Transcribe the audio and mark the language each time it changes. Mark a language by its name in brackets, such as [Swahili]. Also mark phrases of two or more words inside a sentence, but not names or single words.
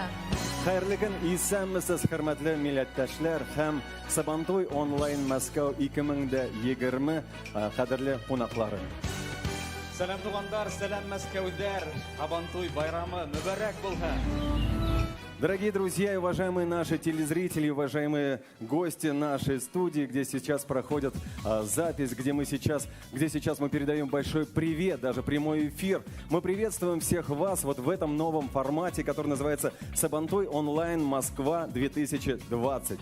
[Tatar] Хайрлы күн, исәнмесез, хөрмәтле милләттәшләр һәм Сабантуй онлайн Москва 2020 кадерле кунаклары. Сәлам тугандар, сәлам Мәскәүдәр, Сабантуй байрамы мүбәрәк булһын. [Russian] Дорогие друзья и уважаемые наши телезрители, уважаемые гости нашей студии, где сейчас проходит запись, где сейчас мы передаем большой привет, даже прямой эфир. Мы приветствуем всех вас вот в этом новом формате, который называется Сабантуй онлайн Москва 2020.